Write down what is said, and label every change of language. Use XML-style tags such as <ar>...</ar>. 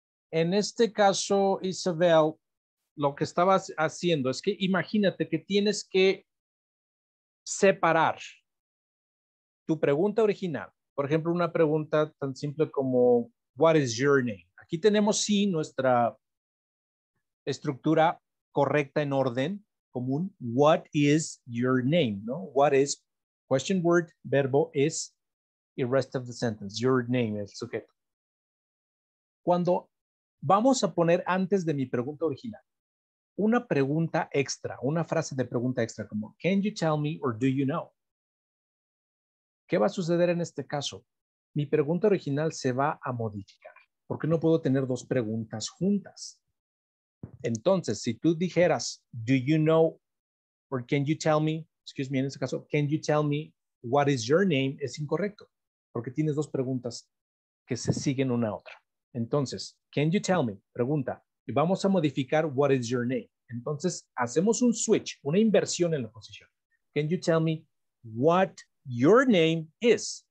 <es>En este caso, Isabel, lo que estabas haciendo es que imagínate que tienes que separar tu pregunta original. Por ejemplo, una pregunta tan simple como</es> <en>what is your name?</en> <es>Aquí tenemos sí nuestra estructura correcta en orden común.</es> <en>What is your name? ¿No? What is question word, verbo is y rest of the sentence.</en> <es>Your name es sujeto. Cuando vamos a poner antes de mi pregunta original una pregunta extra, una frase de pregunta extra como</es> <en>can you tell me or do you know?</en> <es>¿Qué va a suceder en este caso? Mi pregunta original se va a modificar porque no puedo tener dos preguntas juntas. Entonces, si tú dijeras</es> <en>do you know or can you tell me, excuse me,</en> <es>en este caso,</es> <en>can you tell me what is your name?</en> <es>Es incorrecto porque tienes dos preguntas que se siguen una a otra.</es> <en>Entonces, can you tell me?</en> <es>Pregunta. Y vamos a modificar</es> <en>what is your name.</en> <es>Entonces, hacemos un switch, una inversión en la posición.</es> <en>Can you tell me what your name is?</en>